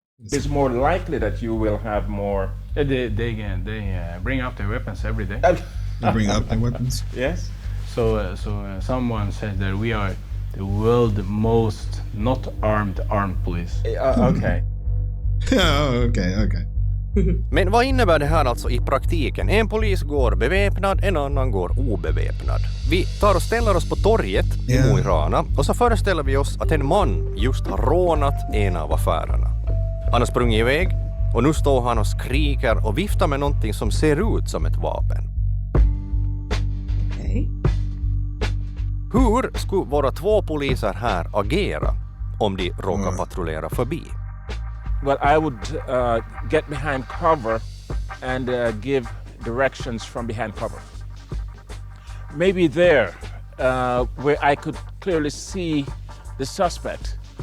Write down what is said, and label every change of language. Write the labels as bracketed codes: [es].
[en] It's more likely that you will have more. They bring out their weapons every day. They bring out their weapons? Yes. So someone said that we are the world's most not armed police. Okay. Okay. [sv] Men vad innebär det här alltså i praktiken? En polis går beväpnad, en annan går obeväpnad. Vi tar och ställer oss på torget i Mo i Rana och så föreställer vi oss att en man just har rånat en av affärerna. Han har sprungit iväg och nu står han och skriker och viftar med någonting som ser ut som ett vapen. [en] Okay. [sv] Hur skulle våra 2 poliser här agera om de råkar patrullera förbi? [en] Well, I would get behind cover and give directions from behind cover. Maybe there, where I could clearly see the suspect.